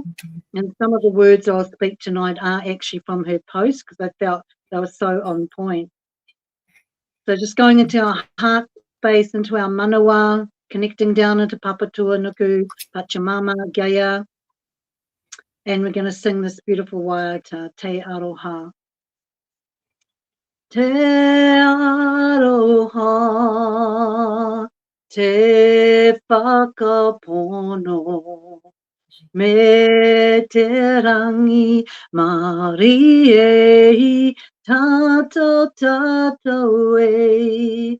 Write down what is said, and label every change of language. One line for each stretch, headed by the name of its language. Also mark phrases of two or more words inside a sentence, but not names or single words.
English: And some of the words I'll speak tonight are actually from her post because I felt they were so on point. So just going into our heart space, into our manawa, connecting down into Papatua, Nuku, Pachamama, Gaia. And we're going to sing this beautiful waiata, Te Aroha.
Māori: Te aroha, te whakapono, me te rangi mari e, tato tato e.